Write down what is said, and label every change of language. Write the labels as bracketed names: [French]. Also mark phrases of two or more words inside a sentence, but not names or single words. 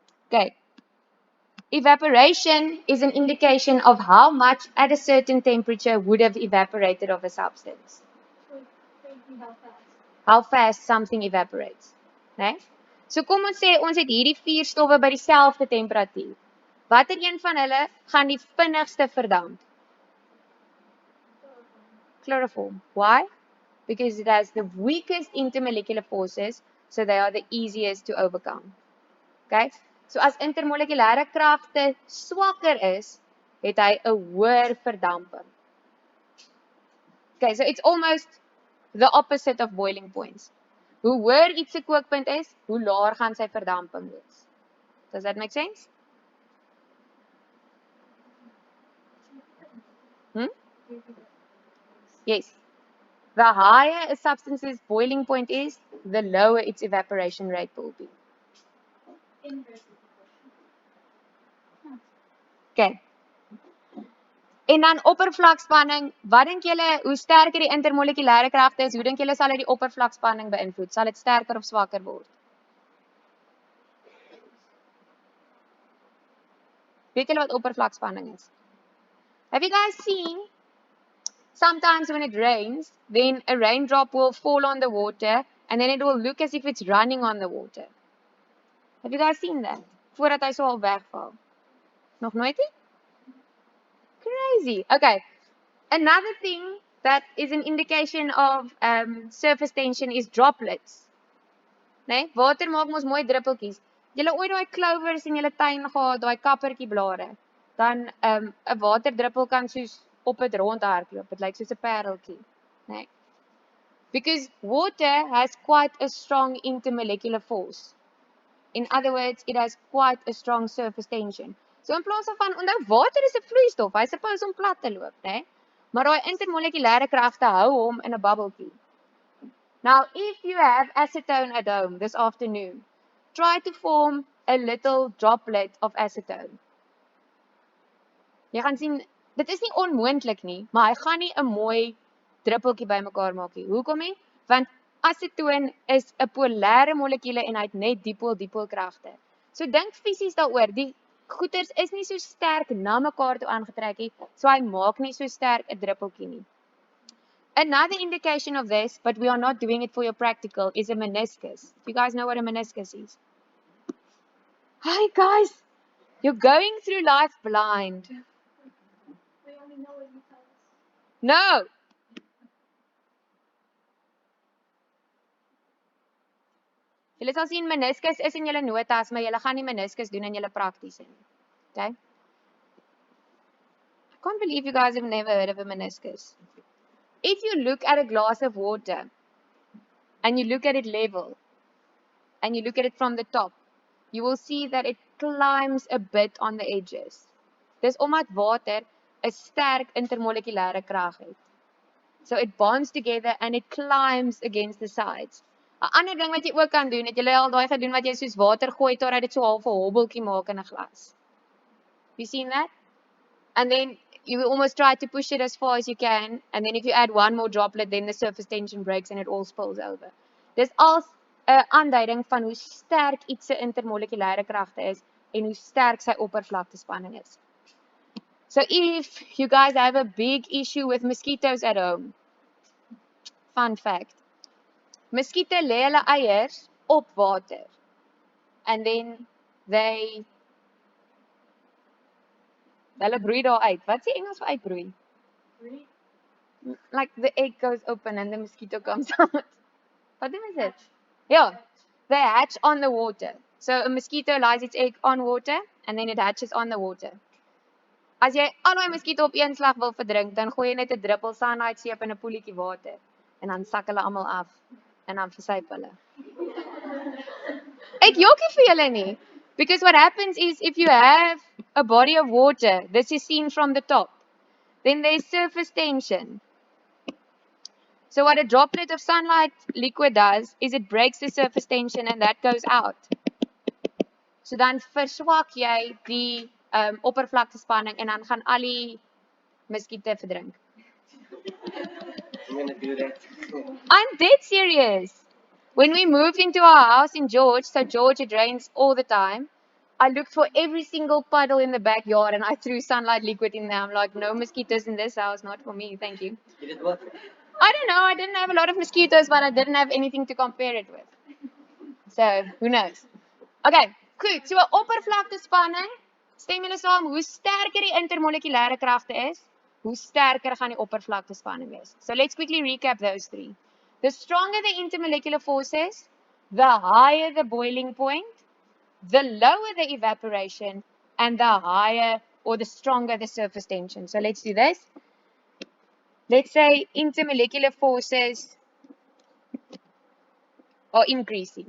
[English] Okay. Evaporation is an indication of how much at a certain temperature would have evaporated of a substance. How fast something evaporates. [Afrikaans] Né? So kom ons sê ons het hierdie 4 stowwe by dieselfde temperatuur. Watter een van hulle gaan die vinnigste verdamp? [English] Chloroform. Why? Because it has the weakest intermolecular forces, so they are the easiest to overcome. Okay? [Afrikaans] So as intermolekulêre kragte swakker is, het hy 'n hoër verdamping. [English] Okay, so it's almost the opposite of boiling points. [Afrikaans] Hoe hoër iets se kookpunt is, hoe laer gaan sy verdamping wees. [English] Does that make sense? Yes. The higher a substance's boiling point is, the lower its evaporation rate will be. Okay. [Afrikaans] En dan oppervlakspanning, wat dink julle, hoe sterker die intermolekulêre kragte is, hoe dink julle sal dit die oppervlakspanning beïnvloed? Sal dit sterker of swakker word? Weet julle wat oppervlakspanning is? [English] Have you guys seen, sometimes when it rains, then a raindrop will fall on the water, and then it will look as if it's running on the water. Have you guys seen that? [Afrikaans] Voordat hy so al wegval. Nog nooit nie? [English] Crazy. Okay. Another thing that is an indication of surface tension is droplets. [Afrikaans] Nee, water maak mos mooi druppeltjies. Julle ooit daai clovers in julle tuin gehad, daai kappertjie blare. Dan 'n waterdruppel kan soos op dit rondhardloop. Dit lyk soos 'n pareltjie, nee. [English] Because water has quite a strong intermolecular force. In other words, it has quite a strong surface tension. [Afrikaans] So in plaas van onthou water is 'n vloeistof, hy suppose om plat te loop, né? Maar daai intermolekulêre kragte hou hom in 'n bubbeltjie. [English] Now, if you have acetone at home this afternoon, try to form a little droplet of acetone. [Afrikaans] Jy gaan sien, dit is nie onmoontlik nie, maar hy gaan nie 'n mooi druppeltjie bymekaar maak nie. Hoekom nie? Want acetoon is 'n polêre molekuule en hy het net dipool kragte. So dink fisies daaroor, die goeters is nie so sterk na mekaar toe aangetrek nie, so hy maak nie so sterk 'n druppeltjie nie. [English] Another indication of this, but we are not doing it for your practical, is a meniscus. You guys know what a meniscus is? Hi guys, you're going through life blind. We only know what you tell us. No. [Afrikaans] Julle sal sien meniscus is in julle notas, maar julle gaan nie meniscus doen in julle praktiese nie. [English] Okay? I can't believe you guys have never heard of a meniscus. If you look at a glass of water and you look at it level and you look at it from the top, you will see that it climbs a bit on the edges. [Afrikaans] Dis omdat water 'n sterk intermolekulêre krag het. [English] So it bonds together and it climbs against the sides. [Afrikaans] 'n Ander ding wat jy ook kan doen, het jy al daai gedoen wat jy soos water gooi totdat dit so half 'n hobbeltjie maak in 'n glas. [English] You seen that? And then you will almost try to push it as far as you can, and then if you add one more droplet, then the surface tension breaks and it all spills over. [Afrikaans] Dis al 'n aanduiding van hoe sterk iets se intermolekulêre kragte is en hoe sterk sy oppervlaktespanning is. [English] So if you guys have a big issue with mosquitoes at home, fun fact, mosquito [Afrikaans] lê hulle eiers op water, [English] and then [Afrikaans] hulle broei daar uit. Wat is die Engels vir uitbroei? [English] Really? Like the egg goes open and the mosquito comes out. [Afrikaans] Wat doen is dit? Ja, [English] they hatch on the water. So a mosquito lays its egg on water and then it hatches on the water. [Afrikaans] As jy al daai mosquito op een slag wil verdrink, dan gooi jy net 'n druppel cyanide seep in 'n poeltjie water en dan sak hulle almal af en dan versuip hulle. Ek jokkie vir julle nie. [English] Because what happens is if you have a body of water, this is seen from the top, then there's surface tension. So what a droplet of sunlight liquid does is it breaks the surface tension and that goes out. [Afrikaans] So dan verswak jy die oppervlaktespanning en dan gaan al die muskiete verdrink. [English] I'm gonna do that. I'm dead serious. When we moved into our house in George, so George it rains all the time, I looked for every single puddle in the backyard and I threw sunlight liquid in there. I'm like, no mosquitoes in this house, not for me, thank you. Did it work? I don't know, I didn't have a lot of mosquitoes, but I didn't have anything to compare it with. So, who knows? [Afrikaans] Okay, goed. So 'n oppervlaktespanning, stem julle saam, hoe sterker die intermolekulêre kragte is, hoe sterker gaan die oppervlaktespanning wees. [English] So let's quickly recap those three. The stronger the intermolecular forces, the higher the boiling point, the lower the evaporation, and the higher or the stronger the surface tension. So let's do this. Let's say intermolecular forces are increasing.